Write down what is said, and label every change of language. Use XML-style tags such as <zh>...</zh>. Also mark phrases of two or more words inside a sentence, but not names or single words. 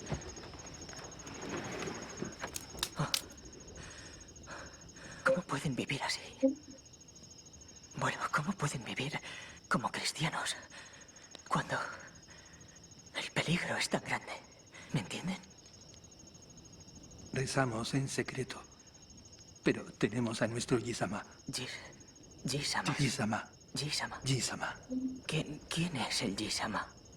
<es>¿Cómo pueden vivir así? Bueno, ¿cómo pueden vivir como cristianos cuando el peligro es tan grande? ¿Me entienden? Rezamos en secreto. Pero tenemos a nuestro Yisama. Jisama. Yisama. Jisama. Yisama. ¿Quién es el Jisama?</es>